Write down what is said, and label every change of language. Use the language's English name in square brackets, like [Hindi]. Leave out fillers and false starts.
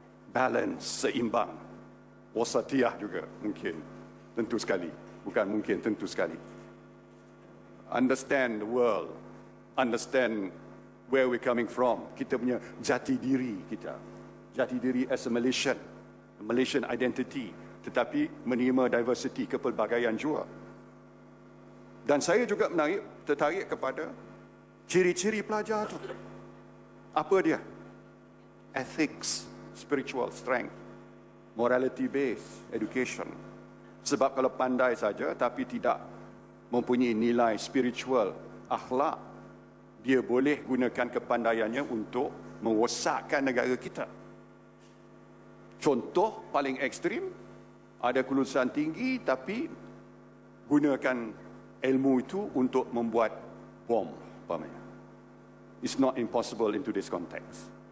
[Malay] Balance, seimbang. Wasatiyah juga mungkin, tentu sekali. Bukan mungkin, tentu sekali. [English] Understand the world, understand where we're coming from. [Malay] Kita punya jati diri kita. Jati diri [English] as a Malaysian identity. [Malay] Tetapi menerima diversity, kepelbagaian jua. Dan saya juga tertarik kepada ciri-ciri pelajar itu. Apa dia? [English] Ethics, spiritual strength. Morality-based education. [Malay] Sebab kalau pandai saja tapi tidak mempunyai nilai spiritual, akhlak, dia boleh gunakan kepandaiannya untuk merosakkan negara kita. Contoh paling ekstrim, ada kelulusan tinggi tapi gunakan ilmu itu untuk membuat bom. [English] It's not impossible in today's context.